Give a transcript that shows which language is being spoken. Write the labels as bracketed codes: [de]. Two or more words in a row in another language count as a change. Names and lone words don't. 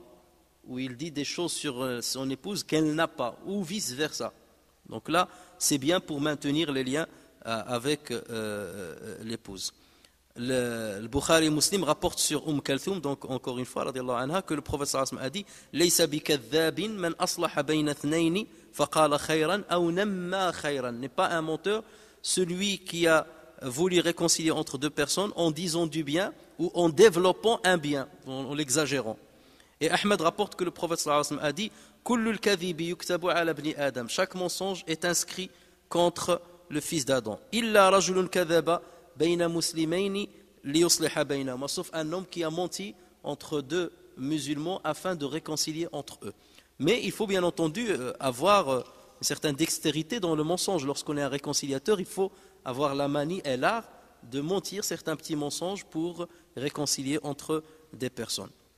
[fr] Ou il dit des choses sur son épouse qu'elle n'a pas, ou vice-versa. Donc là, c'est bien pour maintenir les liens avec l'épouse. Le Bukhari Muslim rapporte sur Kalthoum, donc encore une fois, [ar] رضي الله عنها, [fr] que le prophète [ar] صلى الله عليه وسلم [fr] a dit [ar] ليس بكاذب من أصلح بين اثنين فقال خيرا أو نمى خيرا. [fr] N'est pas un menteur celui qui a voulu réconcilier entre 2 personnes en disant du bien ou en développant un bien, en l'exagérant. Et Ahmed rapporte que le prophète [ar] صلى الله عليه وسلم [fr] a dit [ar] كل الكذب يكتب على ابن آدم. [fr] Chaque mensonge est inscrit contre le fils d'Adam. [ar] إلا رجل كذب بين مسلمين ليصلح بينهما, [fr] sauf un homme qui a menti entre 2 musulmans afin de réconcilier entre eux. Mais il faut bien entendu avoir une certaine dextérité dans le mensonge. Lorsqu'on est un réconciliateur, il faut avoir la manie et l'art de mentir certains petits mensonges pour réconcilier entre des personnes.